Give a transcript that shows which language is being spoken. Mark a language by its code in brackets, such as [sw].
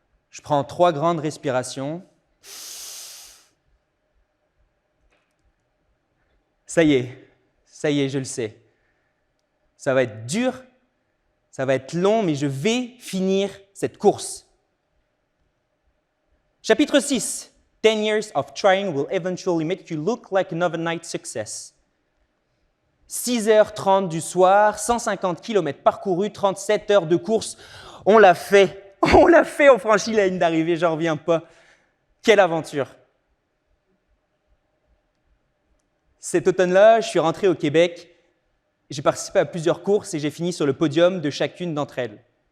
[fr] Je prends 3 grandes respirations. Ça y est, je le sais. Ça va être dur, ça va être long, mais je vais finir cette course. Chapitre 6. [en] 10 years of trying will eventually make you look like an overnight success. [fr] 6h30 du soir, 150 km parcourus, 37 heures de course. On l'a fait, on franchit la ligne d'arrivée, j'en reviens pas. Quelle aventure! Cet automne-là, je suis rentré au Québec. J'ai participé à plusieurs courses et j'ai fini sur le podium de chacune d'entre elles.